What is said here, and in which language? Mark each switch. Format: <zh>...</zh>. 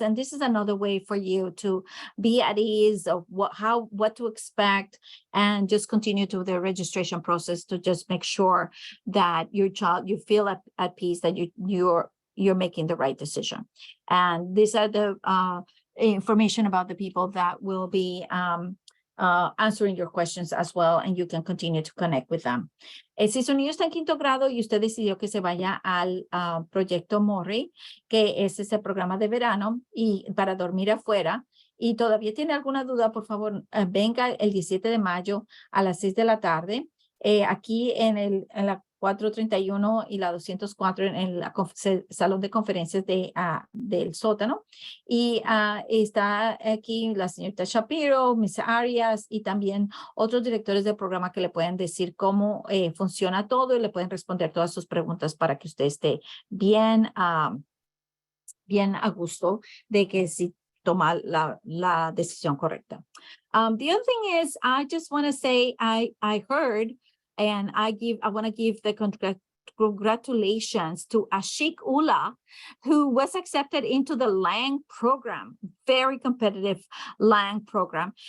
<en>And this is another way for you to be at ease of what to expect, and just continue to the registration process to just make sure that your child, you feel at peace that you're making the right decision. And these are the information about the people that will be answering your questions as well, and you can continue to connect with them.</en> <es>Si su niño está en 5º grado y usted decidió que se vaya al Proyecto Mori, que es ese programa de verano y para dormir afuera, y todavía tiene alguna duda, por favor, venga el 17 de mayo a las 6 de la tarde, aquí en la 431 y la 204 en el salón de conferencias del sótano. Y está aquí la señorita Shapiro, Miss Arias, y también otros directores del programa que le pueden decir cómo funciona todo, y le pueden responder todas sus preguntas para que usted esté bien a gusto de que si toma la decisión correcta.</es> <en>The other thing is, I just want to say, I heard, and I want to give the congratulations to Ashik Ullah, who was accepted into the Lang program, very competitive Lang program.</en>